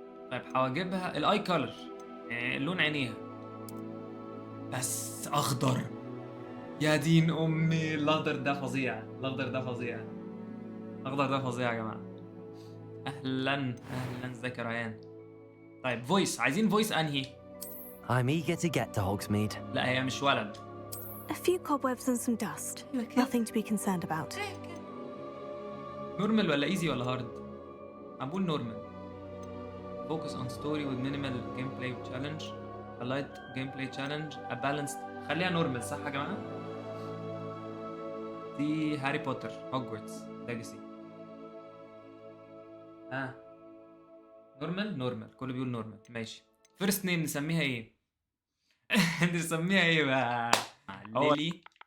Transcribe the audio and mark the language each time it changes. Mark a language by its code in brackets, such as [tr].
[ar] طيب حواجبها الأي كولر، يعني لون عينيها بس أخضر. يا دين أمي، الأخضر ده فظيع، الأخضر ده فظيع، الأخضر ده فظيع يا جماعة. أهلا أهلا، ازيك يا ريان. طيب فويس، عايزين فويس أنهي؟ [en] I'm eager to get to Hogsmeade. [ar] لا هي مش ولد. [en] A few cobwebs and some dust. Nothing to be concerned about. [ar] نورمال ولا ايزي ولا هارد؟ هنقول نورمال. [en] Focus on story with minimal gameplay challenge, a light gameplay challenge, a balanced. [ar] خليها نورمال صح يا جماعة؟ دي هاري بوتر هوجورتس ليجاسي. نورمال، نورمال كله بيقول نورمال. ماشي. فيرست نيم نسميها ايه؟ نسميها ايه بقى؟ ليلي.